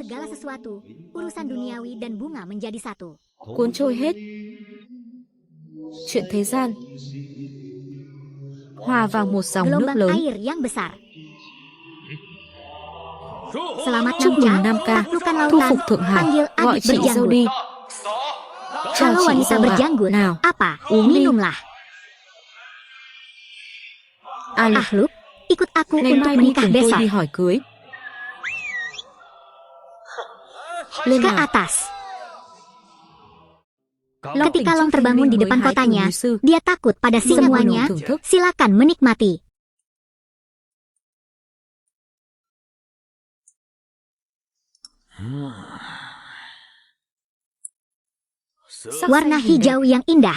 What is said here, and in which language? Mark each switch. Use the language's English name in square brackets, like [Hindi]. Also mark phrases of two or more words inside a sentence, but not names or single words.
[Vietnamese] Cuốn trôi hết chuyện thế gian, hòa vào một dòng nước lớn. Chúc mừng Nam Ca, thu phục Thượng Hải, gọi chị dâu đi. Chào chị dâu ạ. Nào, uống đi. [Indonesian] Ahluk, ikut aku [Vietnamese] ngày [Indonesian] untuk [Vietnamese] mai đi [Indonesian] menikah [Vietnamese] cùng tôi [Indonesian] besok. [Vietnamese] đi hỏi cưới. Lên [Indonesian] Ke [Vietnamese] nào. [Indonesian] atas. Ketika Long terbangun di depan kotanya, dia takut pada semuanya. Silakan menikmati. Warna hijau yang indah.